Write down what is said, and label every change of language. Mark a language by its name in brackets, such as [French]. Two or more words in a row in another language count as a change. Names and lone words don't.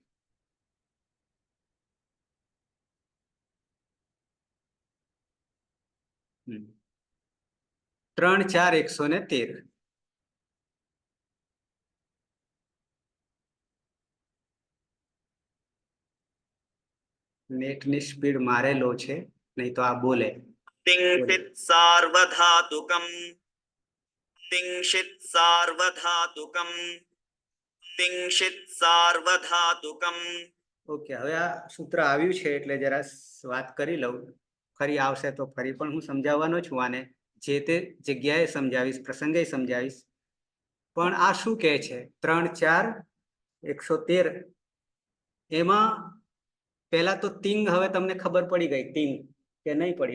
[Gujarati] 3-4-113. નેટની સ્પીડ મારે લો છે, નહીં તો આ બોલે. [Sanskrit] तिंशित सार्वधातुकम. तिंशित सार्वधातुकम. तिंशित सार्वधातुकम. [Gujarati] ઓકે, હવે આ સૂત્ર આવ્યું છે એટલે જરા વાત કરી લઉં. ફરી આવશે તો ફરી પણ હું સમજાવવાનો છું આને, જે તે જગ્યાએ સમજાવીશ, પ્રસંગે સમજાવીશ. પણ આ શું કહે છે? 3 4 113. એમાં પહેલા તો તિંગ, હવે તમને ખબર પડી ગઈ તિંગ કે નહીં પડી?